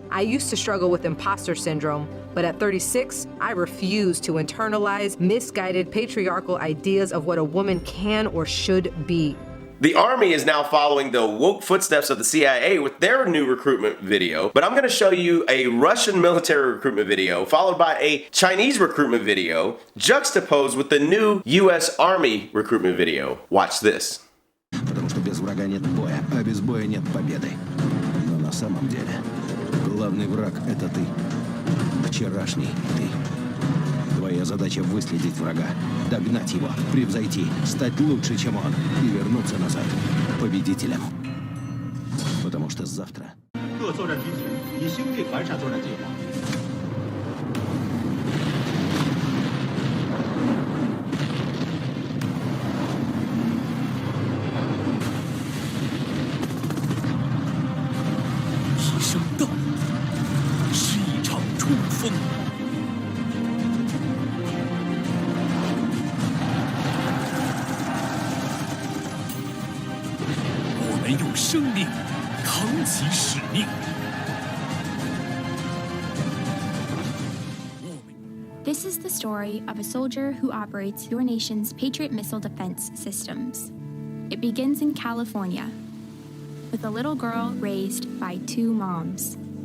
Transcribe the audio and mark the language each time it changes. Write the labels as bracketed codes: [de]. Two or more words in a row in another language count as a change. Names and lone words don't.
[en] I used to struggle with imposter syndrome, but at 36, I refuse to internalize misguided patriarchal ideas of what a woman can or should be. The Army is now following the woke footsteps of the CIA with their new recruitment video, but I'm going to show you a Russian military recruitment video followed by a Chinese recruitment video juxtaposed with the new US Army recruitment video. Watch this. [ru] Потому что без врага нет боя, а без боя нет победы. Но на самом деле главный враг — это ты. Вчерашний ты. Твоя задача — выследить врага, догнать его, превзойти, стать лучше, чем он, и вернуться назад победителем. Потому что завтра... [zh] 各作战群体已修订完善作战计划。一声道，是一场冲锋。我们用生命扛起使命。 [en] This is the story of a soldier who operates your nation's Patriot missile defense systems. It begins in California, with a little girl raised by two moms.